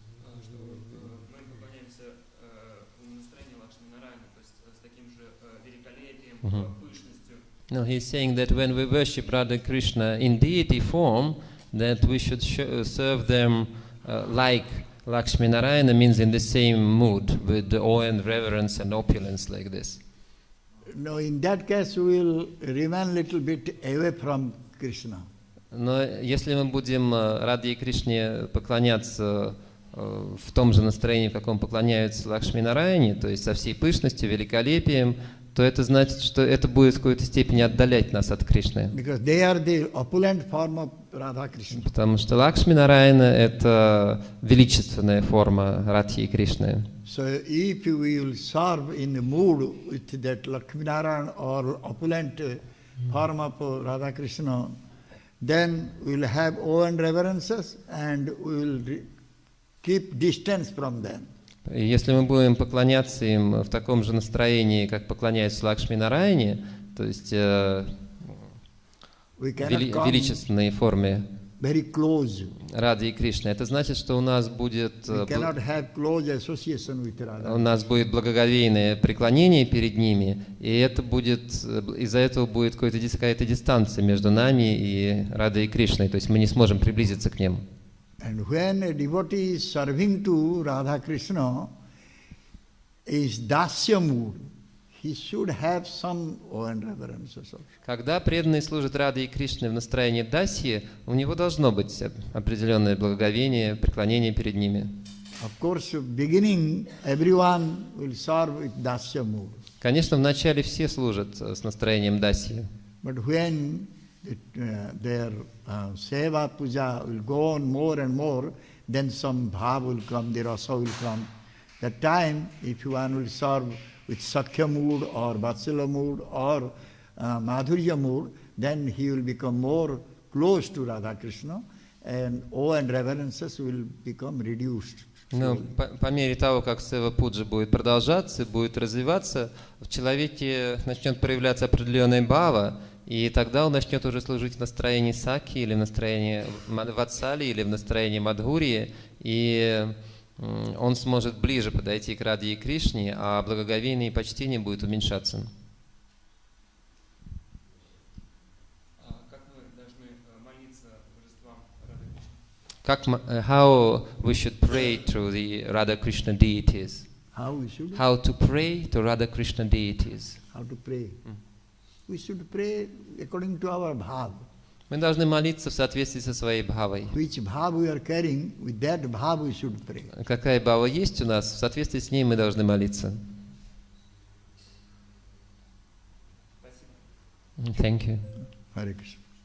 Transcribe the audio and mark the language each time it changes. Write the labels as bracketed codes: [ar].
[ru] Мы поклоняемся в умонастроении Лакшми-Нараяны, то есть с таким же великолепием, пышностью. [en] No, he's saying that when we worship Radha Krishna in deity form, that we should serve them like Lakshmi Narayana, means in the same mood, with awe and reverence and opulence like this. No, in that case we will remain little bit away from Krishna. [ru] Но если мы будем Раде и Кришне поклоняться в том же настроении, в каком поклоняются Лакшми Нараяне, то есть со всей пышностью, великолепием, то это значит, что это будет в какой-то степени отдалять нас от Кришны. [en] Because they are the opulent form of Radha Krishna. [ru] Потому что Лакшми Нараяна — это величественная форма Радхи и Кришны. [en] So if you will serve in the mood with that Lakshmi Narayana or opulent form of Radha Krishna, then we will have awe and reverences and we will keep distance from them. [ru] И если мы будем поклоняться им в таком же настроении, как поклоняются Лакшми Нараяне, то есть величественной форме [en] very close. [ru] Рады и Кришны, это значит, что у нас будет благоговейное преклонение перед ними, и это будет, из-за этого будет какая-то дистанция между нами и Радой и Кришной, то есть мы не сможем приблизиться к ним. [en] And when a devotee is serving to Radha Krishna is dasya mood, he should have some awe and reverence also. [ru] Когда преданный служит Раде и Кришне в настроении дасьи, у него должно быть определенное благоговение, преклонение перед ними. [en] Of course, beginning everyone will serve with dasya mood. [ru] Конечно, вначале все служат с настроением дасьи. [en] But when their seva puja will go on more and more, then some bhav will come, the rasa will come. That time, if one will serve with Sakya mood or Vatsala mood or Madhurya mood, then he will become more close to Radha Krishna and awe and reverences will become reduced. [ru] Но по мере того, как сева пуджа будет продолжаться, будет развиваться, в человеке начнет проявляться определенная бхава, и тогда он начнет уже служить в настроении саки, или в настроении ватсали, или в настроении мадхурии, и он сможет ближе подойти к Раде и Кришне, а благоговение и почтение будет уменьшаться. Как мы молиться божествам Рады Кришны? [en] How we should pray to the Radha Krishna deities? How we should? How to pray to Radha Krishna deities? How to pray? We should pray according to our bhav. [ru] Мы должны молиться в соответствии со своей бхавой. [en] Which bhav we are carrying, with that bhav we should pray. [ru] Какая бхава есть у нас, в соответствии с ней мы должны молиться. [en] Thank you. Hare Krishna.